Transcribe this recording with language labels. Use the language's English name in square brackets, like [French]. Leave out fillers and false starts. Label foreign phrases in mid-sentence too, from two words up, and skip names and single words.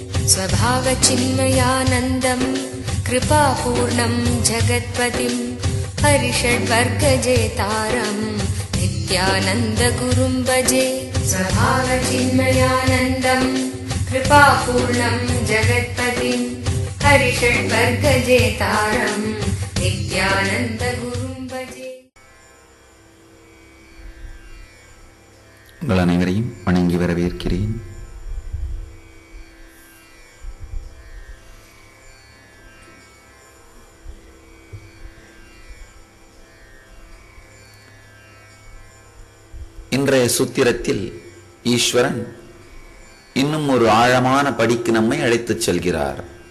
[Sanskrit] स्वभावचिन्मयानन्दं कृपापूर्णं जगत्पतिं हरिषड्वर्गजेतारं नित्यानन्दगुरुं भजे। स्वभावचिन्मयानन्दं कृपापूर्णं जगत्पतिं हरिषड्वर्गजेतारं नित्यानन्दगुरुं भजे। [Tamil] உங்கள் அனைவரையும் வணங்கி வரவேற்கிறேன். இன்றைய சூத்திரத்தில் ஈஸ்வரன் இன்னும் ஒரு ஆழமான படிக்கு நம்மை அழைத்துச் செல்கிறார்.